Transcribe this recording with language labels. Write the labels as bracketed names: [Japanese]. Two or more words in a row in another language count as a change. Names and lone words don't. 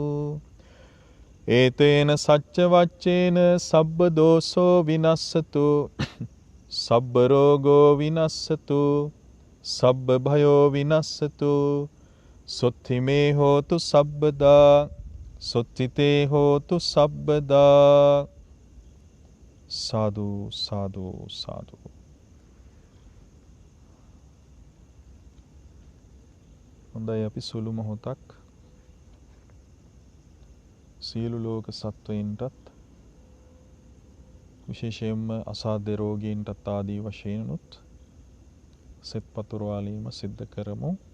[Pali] ඒතේන සච්ච වච්චේන සබ්බ දෝසෝ විනස්සතු සබ්බ රෝගෝ විනස්සතු සබ්බ භයෝ විනස්සතු සොත්තිමේ හෝතු සබ්බදා සොත්තිතේ හෝතු සබ්බදා. සාදු සාදු සාදු. [Sinhala] හොඳයි, අපි සුළු මොහොතක් සියලු ලෝක සත්වයින්ටත් විශේෂයෙන්ම අසාධ්‍ය රෝගීන්ටත් ආදී වශයෙන්ුත් සෙත් පතුරවාලීම සිද්ධ කරමු.